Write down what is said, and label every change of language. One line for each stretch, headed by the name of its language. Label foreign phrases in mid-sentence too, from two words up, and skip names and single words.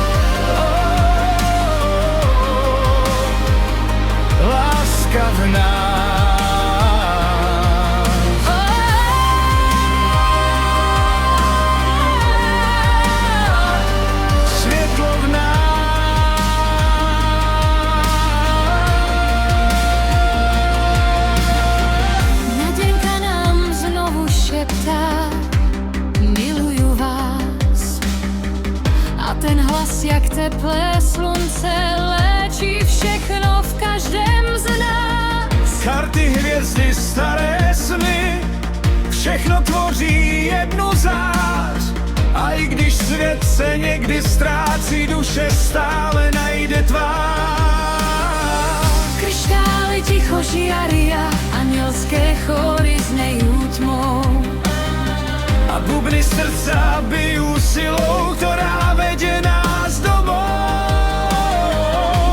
Slovak: Láska v nás. Svetlo v nás.
Czech: Miluju vás. A ten hlas jak teplé slunce léčí všechno v každém z nás. Karty, hviezdy, staré sny, všechno tvoří jednu zář. A i když svět se někdy ztrácí, duše stále najde tvář.
Slovak: Kryštály ticho žiaria, anielské chóry znejú tmou. A bubny srdca bijú silou, ktorá vedie nás domov.